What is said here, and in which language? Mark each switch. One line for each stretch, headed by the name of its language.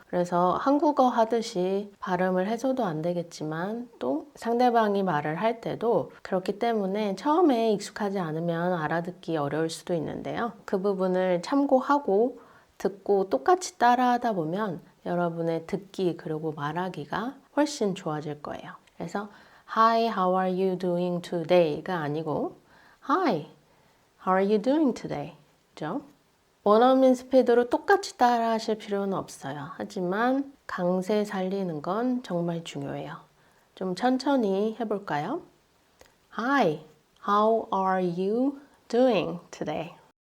Korean: 그래서 한국어 하듯이 발음을 해서도 안 되겠지만 또 상대방이 말을 할 때도 그렇기 때문에 처음에 익숙하지 않으면 알아듣기 어려울 수도 있는데요. 그 부분을 참고하고 듣고 똑같이 따라하다 보면 여러분의 듣기 그리고 말하기가 훨씬 좋아질 거예요. 그래서
English: Hi, how are you doing today
Korean: 가 아니고
English: Hi, how are you doing today?
Korean: 그죠? 원어민 스피드로 똑같이 따라 하실 필요는 없어요. 하지만 강세 살리는 건 정말 중요해요. 좀 천천히 해볼까요?
English: Hi, how are you doing today?